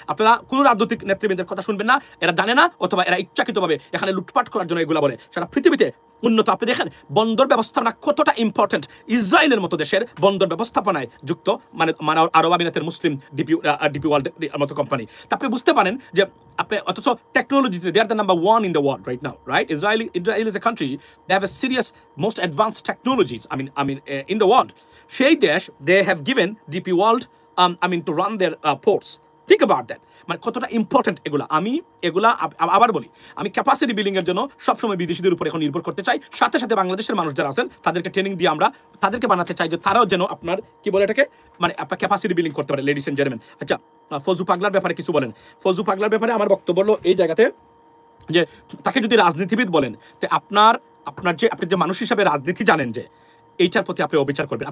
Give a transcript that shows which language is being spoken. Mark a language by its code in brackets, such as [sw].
[bn] আপনারা কোনো রাজনৈতিক নেতৃবৃন্দের কথা শুনবেন না, এরা জানে না অথবা এরা ইচ্ছাকৃতভাবে এখানে লুটপাট করার জন্য এগুলা বলে। সারা পৃথিবীতে উন্নত, আপনি দেখেন বন্দর ব্যবস্থাপনা কতটা ইম্পর্টেন্ট। ইসরায়েলের মতো দেশের বন্দর ব্যবস্থাপনায় যুক্ত মানে আরব আমিরাতের মুসলিম ডিপি ওয়ার্ল্ড মতো কোম্পানি। তা আপনি বুঝতে পারেন যে আপনি অথচ টেকনোলজিতে [en] They are the number 1 in the world right now, right? Israel is a country they have a serious most advanced technologies I mean in the world. [bn] সেই দেশ [en] they have given DP World to run their ports. Think about that. [bn] মানে কতটা important এগুলা আবার বলি, আমি capacity building এর জন্য সবসময় বিদেশিদের উপর এখন নির্ভর করতে চাই। সাথে সাথে বাংলাদেশের মানুষ যারা আছেন তাদেরকে ট্রেনিং দিয়ে আমরা তাদেরকে বানাতে চাই যে তারাও যেন আপনার কি বলে এটাকে মানে আপনার ক্যাপাসিটি বিল্ডিং করতে পারে, [en] Ladies and gentleman. [bn] আচ্ছা, ফজু পাগলার ব্যাপারে কিছু বলেন। ফজু পাগলার ব্যাপারে আমার বক্তব্য হলো এই জায়গাতে যে তাকে যদি রাজনীতিবিদ বলেন, তো আপনি যে মানুষ হিসাবে রাজনীতি জানেন যে এইটার প্রতি আপনি অবিচার করবেন।